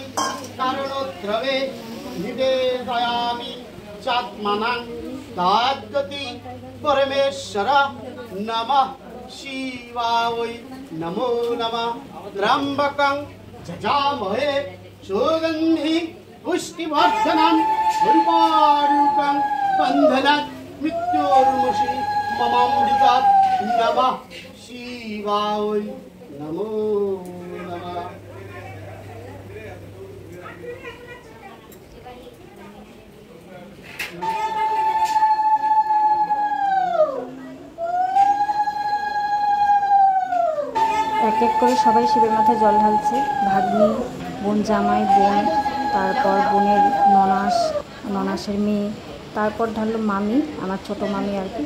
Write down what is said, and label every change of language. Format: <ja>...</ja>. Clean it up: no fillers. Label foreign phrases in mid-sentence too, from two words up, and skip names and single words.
<sa>कारणोत्रवे निवेदयामि चात्मनां तद्गति परमेश्वर नमः शिवाय नमो नमः त्र्यंबकं जजामहे सुगंधि पुष्टिवर्धनम् उर्वारुकं बन्धनात् मृत्योर्मुषि ममामृतात् नमः शिवाय नमो नमः।</sa> <bn>এক এক করে সবাই শিবের মাথায় জল ঢালছে। ভাগ্নি, বোন জামাই, বোন, তারপর বোনের ননাসের মেয়ে, তারপর ঢাললো মামি, আমার ছোট মামি আর কি।</bn>